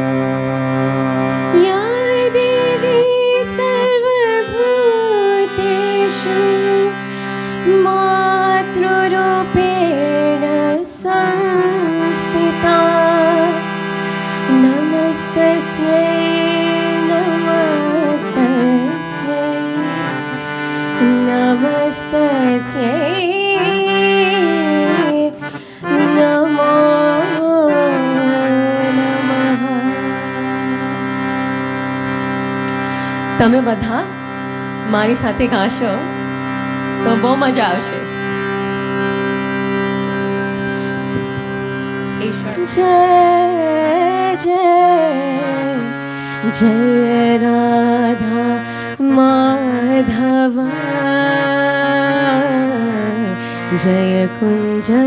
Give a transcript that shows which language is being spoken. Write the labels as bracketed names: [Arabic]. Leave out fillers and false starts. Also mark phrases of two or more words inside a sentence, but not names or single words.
[Sanskrit] યા દેવી સર્વભૂતેષુ માતૃરૂપેણ સંસ્થિતા, નમઃ नमस्तस्यै नमस्तस्यै नमस्तस्यै नमो नमः. [Gujarati] તમે બધા મારી સાથે ગાશો તો બહુ મજા આવશે. જય જય જય રાધા માધવ જય કુંજ